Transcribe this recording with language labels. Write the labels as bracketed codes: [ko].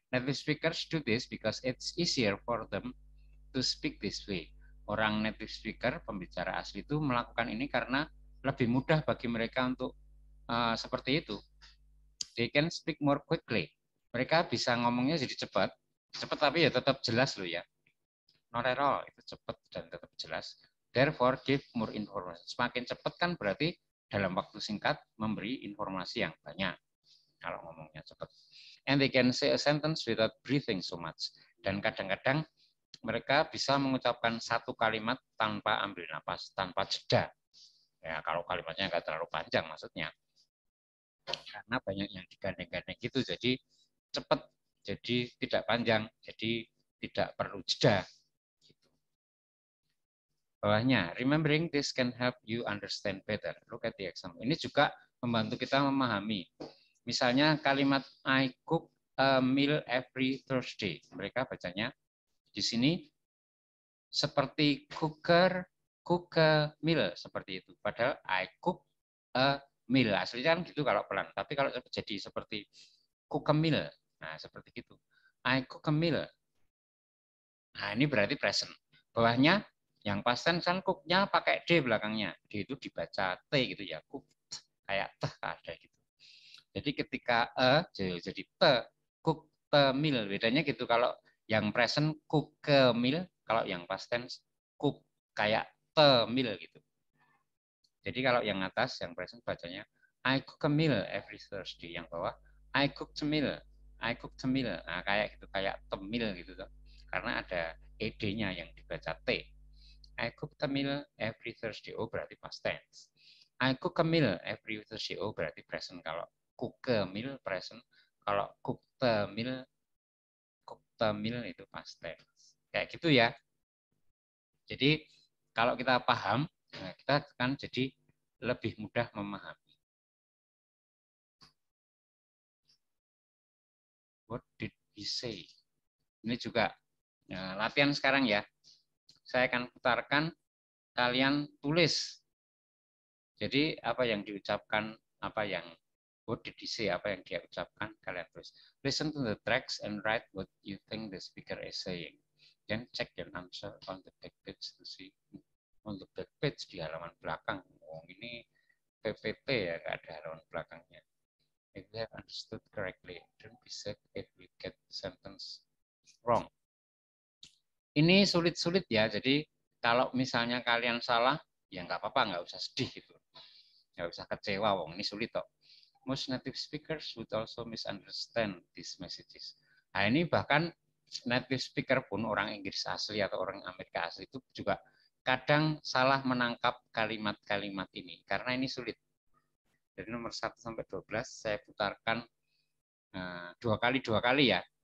[en] Native speakers do this because it's easier for them to speak this way. [id] Orang native speaker, pembicara asli itu melakukan ini karena lebih mudah bagi mereka untuk seperti itu. [en] They can speak more quickly. [id] Mereka bisa ngomongnya jadi cepat tapi ya tetap jelas loh ya. [en] Not at all, [id] itu cepat dan tetap jelas. [en] Therefore, give more information. [id] Semakin cepat kan berarti dalam waktu singkat memberi informasi yang banyak. Kalau ngomongnya cepat. [en] And they can say a sentence without breathing so much. [id] Dan kadang-kadang mereka bisa mengucapkan satu kalimat tanpa ambil napas, tanpa jeda. Ya, kalau kalimatnya nggak terlalu panjang maksudnya. Karena banyak yang digandeng-gandeng gitu, jadi cepat, jadi tidak panjang, jadi tidak perlu jeda. Gitu. [en] Bawahnya, remembering this can help you understand better. Look at the example. [id] Ini juga membantu kita memahami. Misalnya kalimat [en] I cook a meal every Thursday. [id] Mereka bacanya di sini seperti [en] cook a meal [id] seperti itu. Padahal [en] I cook a meal. [id] Aslinya kan gitu kalau pelan. Tapi kalau jadi seperti [en] cook a meal. [id] Nah, seperti gitu. [en] I cook a meal. [id] Nah, ini berarti present. Bawahnya yang past tense kan cook-nya pakai D belakangnya. D itu dibaca T gitu ya. Cook. Kayak teh ada gitu. Jadi ketika jadi te, cook the meal. Bedanya gitu, kalau yang present [en] cook a meal, [id] kalau yang past tense cook kayak [en] the meal [id] gitu. Jadi kalau yang atas yang [en] present bacanya I cook a meal every Thursday, [id] yang bawah [en] I cook the meal. I cook the meal. [id] Nah, kayak gitu, kayak the meal gitu tuh. Karena ada ed-nya yang dibaca T. [en] I cook the meal every Thursday. [id] Oh, berarti [en] past tense. I cook a meal every Thursday. [id] Oh, berarti present kalau [en] cook a meal [id] present, kalau [en] cook the meal [id] itu past tense. Kayak gitu ya. Jadi kalau kita paham, kita akan jadi lebih mudah memahami. [en] What did he say? [id] Ini juga Nah, latihan sekarang ya. Saya akan putarkan, kalian tulis. Jadi apa yang diucapkan, apa yang [en] what did he say, [id] apa yang dia ucapkan, kalian tulis. [en] Listen to the tracks and write what you think the speaker is saying. Then check your answer on the back page to see. On the back page [id] di halaman belakang. Oh, ini PPT ya, nggak ada halaman belakangnya. [en] If you have understood correctly, don't be sad if we get the sentence wrong. [id] Ini sulit-sulit ya, jadi kalau misalnya kalian salah, ya nggak apa-apa, nggak usah sedih gitu. Nggak usah kecewa, wong ini sulit kok. [en] Most native speakers would also misunderstand these messages. [id] Nah ini bahkan native speaker pun, orang Inggris asli atau orang Amerika asli itu juga kadang salah menangkap kalimat-kalimat ini, karena ini sulit. Dari nomor 1 sampai 12 saya putarkan dua kali ya.